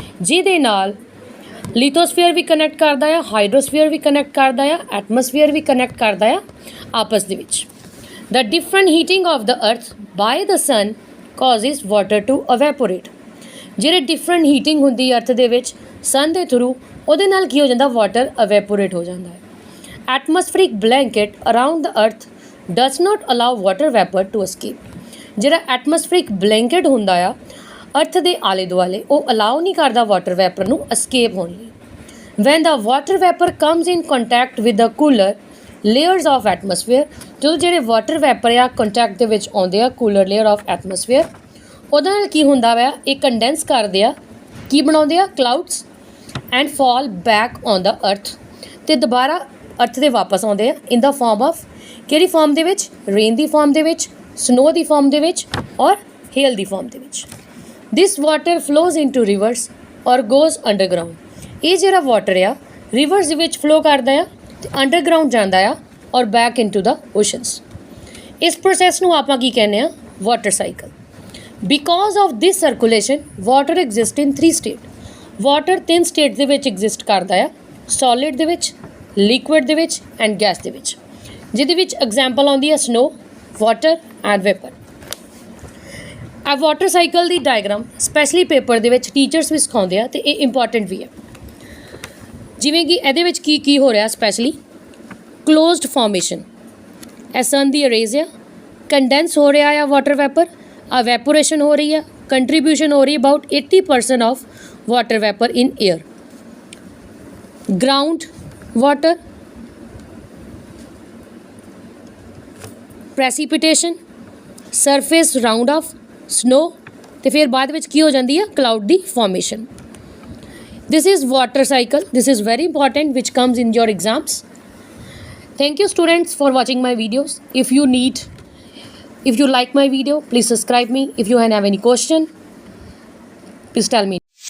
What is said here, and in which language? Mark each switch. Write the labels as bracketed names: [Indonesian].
[Punjabi] ਜਿਹਦੇ ਨਾਲ ਲਿਥੋਸਫੀਅਰ ਵੀ ਕਨੈਕਟ ਕਰਦਾ ਆ, ਹਾਈਡਰੋਸਫੀਅਰ ਵੀ ਕਨੈਕਟ ਕਰਦਾ ਆ, ਐਟਮੋਸਫੀਅਰ ਵੀ ਕਨੈਕਟ ਕਰਦਾ ਆ ਆਪਸ ਦੇ ਵਿੱਚ. [English] The different heating of the earth by the sun causes water to evaporate. [Punjabi] ਜਿਹੜੇ different heating ਹੁੰਦੀ ਅਰਥ ਦੇ ਵਿੱਚ sun ਦੇ ਥਰੂ, ਉਹਦੇ ਨਾਲ ਕੀ ਹੋ ਜਾਂਦਾ? ਵਾਟਰ evaporate ਹੋ ਜਾਂਦਾ ਹੈ. [English] Atmospheric blanket around the earth does not allow water vapor to escape. [Punjabi] ਜਿਹੜਾ ਐਟਮੋਸਫਰਿਕ ਬਲੈਂਕਟ ਹੁੰਦਾ ਆ ਅਰਥ ਦੇ ਆਲੇ ਦੁਆਲੇ, ਉਹ ਅਲਾਉ ਨਹੀਂ ਕਰਦਾ ਵਾਟਰ ਵੈਪਰ ਨੂੰ escape ਹੋਣ ਲਈ. [English] When the water vapor comes in contact with the cooler layers of atmosphere, [Punjabi] ਜਦੋਂ ਜਿਹੜੇ ਵਾਟਰ ਵੈਪਰ ਆ ਕੰਟੈਕਟ ਦੇ ਵਿੱਚ ਆਉਂਦੇ ਆ ਕੂਲਰ ਲੇਅਰ ਆਫ ਐਟਮੋਸਫੇਅਰ, ਉਹਦੇ ਨਾਲ ਕੀ ਹੁੰਦਾ ਵਾ? ਇਹ ਕੰਡੈਂਸ ਕਰਦੇ ਆ, ਕੀ ਬਣਾਉਂਦੇ ਆ? ਕਲਾਊਡਸ and fall back on ਦਾ ਅਰਥ, ਅਤੇ ਦੁਬਾਰਾ ਅਰਥ ਦੇ ਵਾਪਸ ਆਉਂਦੇ ਆ ਇਨ ਦਾ ਫਾਰਮ ਆਫ ਕਿਹੜੀ ਫਾਰਮ ਦੇ ਵਿੱਚ? ਰੇਨ ਦੀ ਫਾਰਮ ਦੇ ਵਿੱਚ, ਸਨੋ ਦੀ ਫਾਰਮ ਦੇ ਵਿੱਚ ਔਰ ਹੇਲ ਦੀ ਫਾਰਮ ਦੇ ਵਿੱਚ. [English] This water flows into rivers or goes underground. [Punjabi] ਇਹ ਜਿਹੜਾ ਵਾਟਰ ਆ ਰਿਵਰਸ ਦੇ ਵਿੱਚ ਫਲੋ ਕਰਦਾ ਆ ਅਤੇ ਅੰਡਰਗਰਾਊਂਡ ਜਾਂਦਾ ਆ ਔਰ ਬੈਕ ਇਨਟੂ ਦਾ ਓਸ਼ਨਸ. ਇਸ ਪ੍ਰੋਸੈਸ ਨੂੰ ਆਪਾਂ ਕੀ ਕਹਿੰਦੇ ਆ? [English] Water cycle. Because of this circulation, water exists in three states. [Punjabi] Water 3 state ਦੇ ਵਿੱਚ ਐਗਜ਼ਿਸਟ ਕਰਦਾ ਆ, ਸੋਲਿਡ ਦੇ ਵਿੱਚ, ਲਿਕੁਇਡ ਦੇ ਵਿੱਚ ਐਂਡ ਗੈਸ ਦੇ ਵਿੱਚ, ਜਿਹਦੇ ਵਿੱਚ ਐਗਜ਼ਾਮਪਲ ਆਉਂਦੀ ਹੈ ਸਨੋ, ਵਾਟਰ ਐਂਡ ਵੇਪਰ। ਆ ਵਾਟਰ ਸਾਈਕਲ ਦੀ ਡਾਇਗਰਾਮ ਸਪੈਸ਼ਲੀ ਪੇਪਰ ਦੇ ਵਿੱਚ ਟੀਚਰਸ ਵੀ ਸਿਖਾਉਂਦੇ ਆ, ਅਤੇ ਇਹ ਇੰਪੋਰਟੈਂਟ ਵੀ ਹੈ। ਜਿਵੇਂ ਕਿ ਇਹਦੇ ਵਿੱਚ ਕੀ ਹੋ ਰਿਹਾ ਸਪੈਸ਼ਲੀ ਕਲੋਜ਼ਡ ਫਾਰਮੇਸ਼ਨ, ਇਹ ਸਨ ਦੀ ਅਰੇਜ਼ ਆ, ਕੰਡੈਂਸ ਹੋ ਰਿਹਾ ਆ ਵਾਟਰ ਵੈਪਰ, ਅਵੈਪੋਰੇਸ਼ਨ ਹੋ ਰਹੀ ਆ, ਕੰਟਰੀਬਿਊਸ਼ਨ ਹੋ ਰਹੀ about 80% of water wiper in air, ground water, ਪ੍ਰੈਸੀਪੀਟੇਸ਼ਨ, surface round of snow, ਅਤੇ ਫਿਰ ਬਾਅਦ ਵਿੱਚ ਕੀ ਹੋ ਜਾਂਦੀ ਆ cloud ਦੀ formation. [English] This is water cycle. This is very important, which comes in your exams. Thank you students for watching my videos. If you like my video, please subscribe me. If you have any question, please tell me.